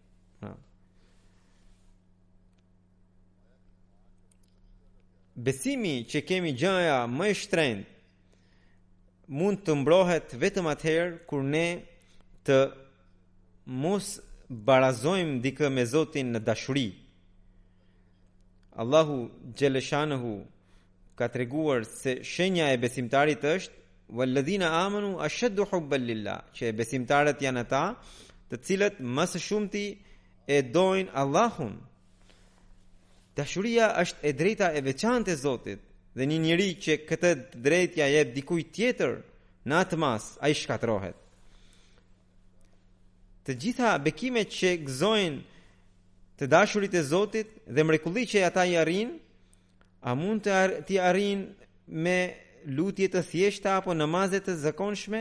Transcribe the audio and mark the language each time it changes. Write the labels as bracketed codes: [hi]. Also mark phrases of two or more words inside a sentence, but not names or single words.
[sq] Besimi që kemi gjëja më e shtrenjtë mund të mbrohet vetëm atëherë kur ne të mos barazojmë dikë me Zotin në dashuri. Allahu Gjeleshanehu ka treguar se shenja e besimtarit është [ar] والذين آمنوا أشد حبا لله, [sq] që besimtarët janë ata të cilët më së shumti e dojnë Allahun. Dashuria është e drejta e veçantë e Zotit, dhe një njeri që këtë drejtë ja jep dikujt tjetër, në atë mas ai shkatërrohet. Të gjitha bekimet që gëzojnë të dashurit e Zotit dhe mrekulli që ata i arrin, a mund t'i arrin me lutje të thjeshta apo namaze të zakonshme?